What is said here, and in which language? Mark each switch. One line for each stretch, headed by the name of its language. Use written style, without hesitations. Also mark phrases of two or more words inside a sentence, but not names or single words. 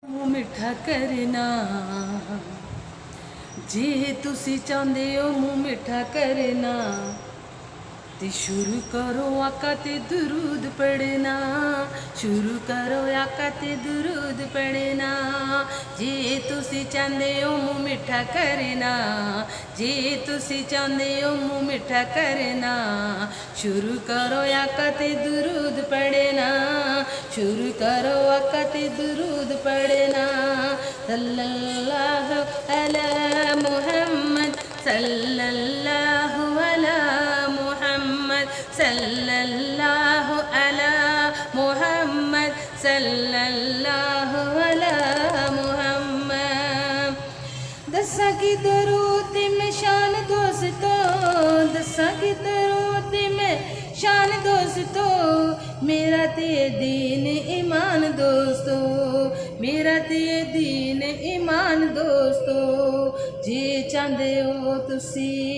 Punjabi: ਮੂੰਹ ਮਿੱਠਾ ਕਰਨਾ ਜੇ ਤੁਸੀਂ ਚਾਹੁੰਦੇ ਹੋ ਮੂੰਹ ਮਿੱਠਾ ਕਰਨਾ ਤੇ ਸ਼ੁਰੂ ਕਰੋ ਆਕਾ ਤੇ ਦਰੂਦ ਪੜ੍ਹਨਾ ਸ਼ੁਰੂ ਕਰੋ ਆਕਾ ਤੇ ਦਰੂਦ ਪੜ੍ਹਨਾ ਜੇ ਤੁਸੀ ਚਾਹਤੇ ਹੋ ਮੂੰਹ ਮਿੱਠਾ ਕਰਨਾ ਜੇ ਤੁਸੀ ਚਾਹਤੇ ਹੋ ਮੂੰਹ ਮਿੱਠਾ ਕਰਨਾ ਸ਼ੁਰੂ ਕਰੋ ਆਕਾ ਤੇ ਦਰੂਦ ਪੜ੍ਹਨਾ ਸ਼ੁਰੂ ਕਰੋ ਆਕਾ ਤੇ ਦਰੂਦ ਪੜ੍ਹਨਾ
Arabic: صلى الله على محمد صلى الله على صلى الله على محمد صلى الله على محمد
Punjabi: ਦੱਸਾਂ ਕੀ ਦਰੂਦ ਮੇਂ ਸ਼ਾਨ ਦੋਸਤੋ ਦੱਸਾਂ ਕੀ ਦਰੂਦ ਮੇਂ ਸ਼ਾਨ ਦੋਸਤੋ ਮੇਰਾ ਤੇ ਦੀਨ ਈਮਾਨ ਦੋਸਤੋ ਮੇਰਾ ਤੇ ਦੀਨ ਈਮਾਨ ਦੋਸਤੋ ਜੇ ਚਾਹਤੇ ਹੋ ਤੁਸੀ